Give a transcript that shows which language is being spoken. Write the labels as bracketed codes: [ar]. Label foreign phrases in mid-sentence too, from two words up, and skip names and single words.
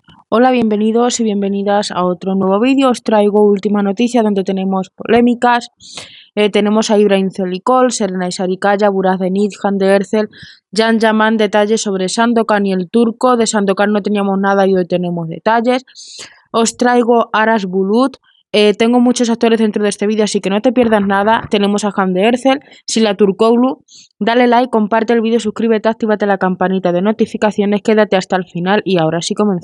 [es] Hola, bienvenidos y bienvenidas a otro nuevo vídeo. Os traigo última noticia donde tenemos polémicas. Tenemos a Ibrahim Celicol, Serenay Sarikaya, Burak Deniz, Hande Erçel, Can Yaman, detalles sobre Sandokan y el turco. De Sandokan no teníamos nada y hoy tenemos detalles. Os traigo Aras Bulut. Tengo muchos actores dentro de este vídeo, así que no te pierdas nada. Tenemos a Hande Erçel, Sila Turkoglu. Dale like, comparte el vídeo, suscríbete, actívate la campanita de notificaciones, quédate hasta el final y ahora sí comenzamos.